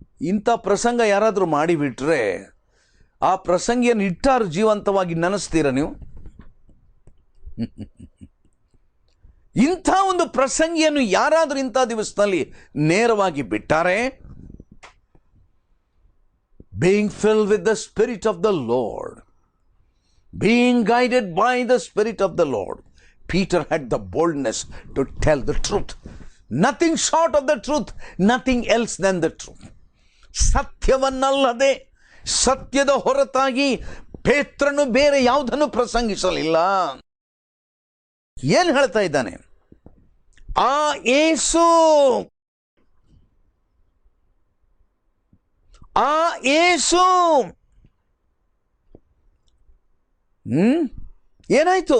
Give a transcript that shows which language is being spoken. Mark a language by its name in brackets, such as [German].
[Kannada] ಇಂಥ ಪ್ರಸಂಗ ಯಾರಾದರೂ ಮಾಡಿಬಿಟ್ರೆ ಆ ಪ್ರಸಂಗಿಯನ್ನು ಇಟ್ಟಾರು ಜೀವಂತವಾಗಿ ನೆನೆಸ್ತೀರ ನೀವು? ಇಂಥ ಒಂದು ಪ್ರಸಂಗಿಯನ್ನು ಯಾರಾದರೂ ಇಂಥ ದಿವಸದಲ್ಲಿ ನೇರವಾಗಿ ಬಿಟ್ಟಾರೆ? [English] Being filled with the Spirit of the Lord, being guided by the Spirit of the Lord, Peter had the boldness to tell the truth. Nothing short of the truth, nothing else than the truth. [Kannada] ಸತ್ಯವನ್ನಲ್ಲದೆ, ಸತ್ಯದ ಹೊರತಾಗಿ ಪೇತ್ರನು ಬೇರೆ ಯಾವುದನ್ನು ಪ್ರಸಂಗಿಸಲಿಲ್ಲ. ಏನು ಹೇಳ್ತಾ ಇದ್ದಾನೆ? ಆ ಯೇಸು, ಆ ಯೇಸು ಏನಾಯ್ತು?